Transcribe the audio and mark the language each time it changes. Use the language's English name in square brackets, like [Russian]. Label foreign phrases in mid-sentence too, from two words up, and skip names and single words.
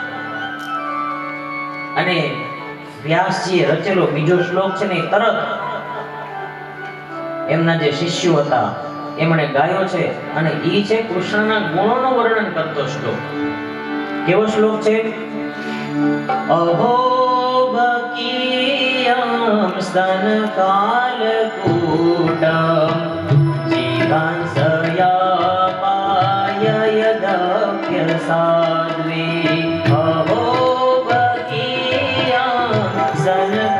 [Gujarati] અને વ્યાસજીએ રચેલો બીજો શ્લોક છે ને તરત એમના જે શિષ્યો હતા એમણે ગાયો છે અને ઈ છે કૃષ્ણના ગુણોનું વર્ણન કરતો શ્લોક. કેવો શ્લોક છે? [Sanskrit] અહો બકીયં स्तन कालकूटं जीवांसया पाय यदप्यसाध्वी अहो बकीयां स्तन